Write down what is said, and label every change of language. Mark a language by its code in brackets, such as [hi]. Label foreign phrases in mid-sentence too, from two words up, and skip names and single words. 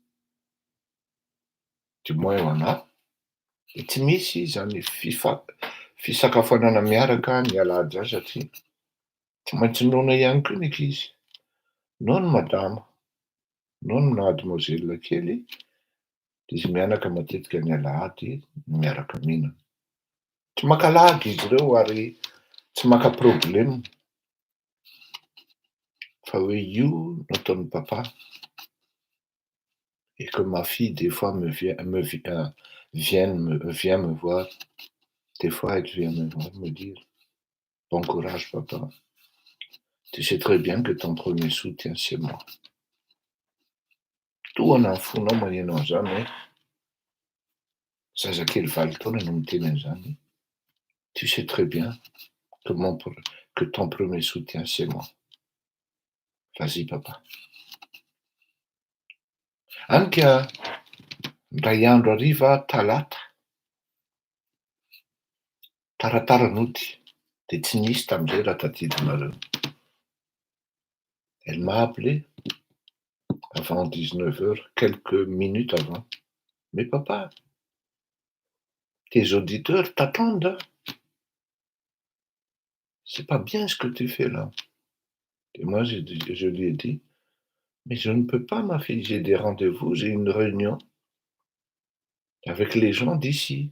[fr] du moins [mg] ho anahy, de tsy misy zany fisakafoanana miaraka ny alahady zany satria tsy maintsy noana ihany koa ny ankizy, noana madama, noana mademoiselle kely, de izy mianaka matetika ny alahady miaraka mihinana. Tsy maka-lagy izy ireo ary tsy maka problème fa hoe io no ataon'ny papa. [fr] Et que ma fille des fois vient me voir, des fois elle vient me voir me dire bon courage papa, tu sais très bien que ton premier soutien c'est moi. [mg] Toana ny fonao magneno an'izany zazakely 7 taona no miteny an'izany. [fr] Tu sais très bien que ton premier soutien c'est moi. Vas-y papa. [mg] Anika ndray andro hariva talata, taratara nody, de tsy nisy tam'izay raha tadidinareo. [fr] Elle m'a appelé avant 19h, quelques minutes avant. Mais papa, tes auditeurs t'attendent. C'est pas bien ce que tu fais là. Et moi, je lui ai dit, mais je ne peux pas, ma fille, j'ai des rendez-vous, j'ai une réunion avec les gens d'ici.